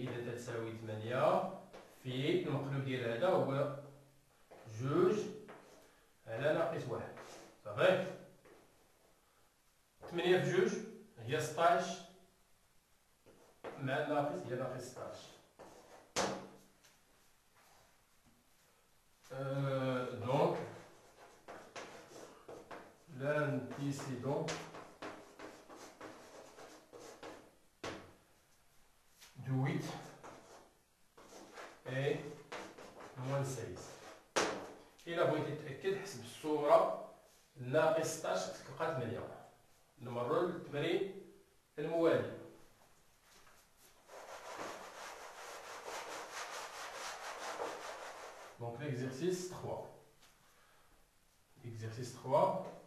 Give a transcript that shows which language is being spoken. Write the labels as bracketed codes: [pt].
[ar] إذا تساوي 8 في المقلوب ديال هذا هو جوج على ناقص 1. صافي. 8 في جوج هي 16 مع الناقص هي ناقص 16. [fr] Donc l'antécédent de 8 est moins 16. [ar] إلا بغيتي تتأكد حسب الصورة ناقص 16 تلقى 8. نمروا للتمرين الموالي. [fr] Donc l'exercice 3. Exercice 3.